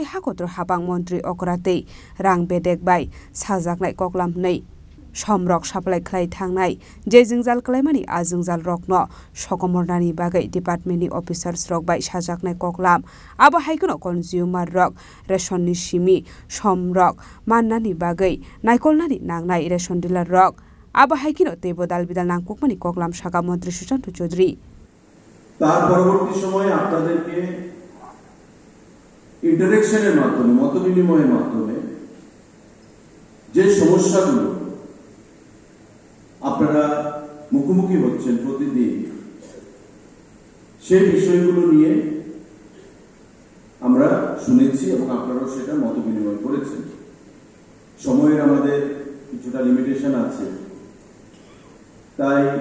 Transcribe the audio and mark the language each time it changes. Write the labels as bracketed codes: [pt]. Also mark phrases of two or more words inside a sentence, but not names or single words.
[trp] hakotro habang montri okratei rang bedek bai sajaknai koklam nei somrok supply khlai thangnai jejingjal klaimani ajingjal rokno sokomornani bagai department ni officers rok bai sajaknai koklam abo haikono consumer rok ration ni simi somrok mannani bagai naikolnani nangnai [en] ration dealer [trp] rok abo haikino tebodal bidal nangkukmani koklam Shaka Montri Susanto Chaudhary [bn] তার পরবর্তী সময়ে আপনাদেরকে ইন্টারেকশনের মাধ্যমে মতবিনিময়ের মাধ্যমে যে সমস্যাগুলো আপনারা মুখোমুখি হচ্ছেন প্রতিদিন সেই বিষয়গুলো নিয়ে আমরা শুনেছি এবং আপনারাও সেটা মতবিনিময় করেছেন সময়ের আমাদের কিছুটা লিমিটেশন আছে তাই